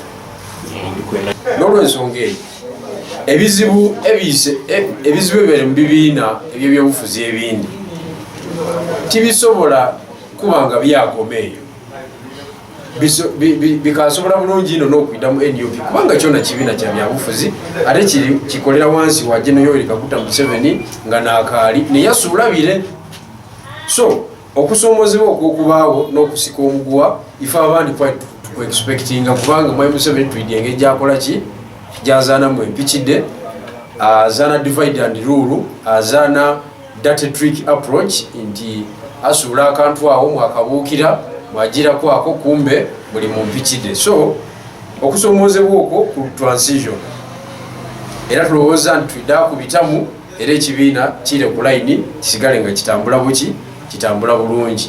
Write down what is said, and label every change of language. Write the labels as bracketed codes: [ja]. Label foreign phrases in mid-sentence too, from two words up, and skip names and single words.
[lg] N'olw'ensonga eyo ebizibu ebibere mu bibiina eby'ebyobufuzi ebindi tibisobola kubanga byakoma eyo bikasobola bulungi ino n'okwida mu NUP kubanga kyona kibiina kya byabufuzi ate kikolera wansi wa General Yoweri Kaguta Museveni nga naakaali neyasuulabire. So okusoomozebwa okwokubaawo n'okusika omuguwa ife abandi tukuexpectinga kubanga Mwai Museveni tuidye engeri gyakola ki gyazaanamu empikidde azaana [en] divide and rule [lg] azaana [en] dirty trick approach [lg] nti asuula akantu awo mwakabuukira mwagirako ako kumbe buli mu mpikidde. So okusoomozebwa okwo ku transition era tulowooza nti tuidda kubitamu era ekibiina kire ku layini kisigale nga kitambula bulungi.